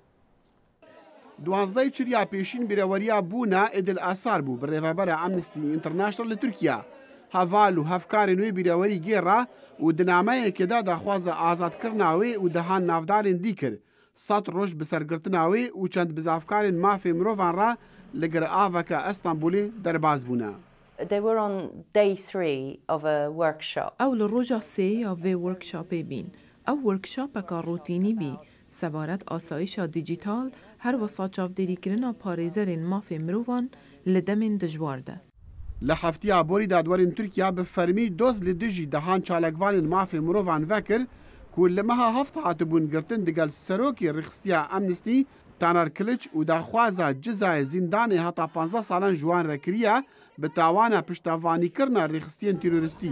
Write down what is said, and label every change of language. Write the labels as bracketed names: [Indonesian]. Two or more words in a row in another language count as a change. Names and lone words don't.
[Kurdish] Duwazdehê çirya pêşîn bîreweriya bûna Êdil Asar bû bi rêvebera Amnesty International li Tirkiye. Heval û hevkarên wê bîrewerî gêra û di nameyekê de daxwaza azadkirina wê û dihan navdarên dî kir. Sed roj bi sergirtina wê û çend bizavkarên mafê mirovan ra li gir aveka Estanbolê derbas bûne. [English] They were on day 3 of a workshop. [Kurdish] Ew li roja sê ya vê workshopê bîn. Ew workshopeka rûtînî bî. Sebaret asayişa dîjîtal her wesa çavdêrîkirina parêzerên mafê mirovan li demên dijwar de. Li heftiya borî dadwerên Tirkiye bi fermî doz li dijî dehan çalekvanên mafê mirovan vekir ku li meha heft hatibûn girtin digel serokê rêxistiya Amnesty Taner Kiliç û daxwaza cizayê zîndanê heta 15 salan ji wan re kiriye bi tawana piştevanîkirina rêxistiyên terorîstî.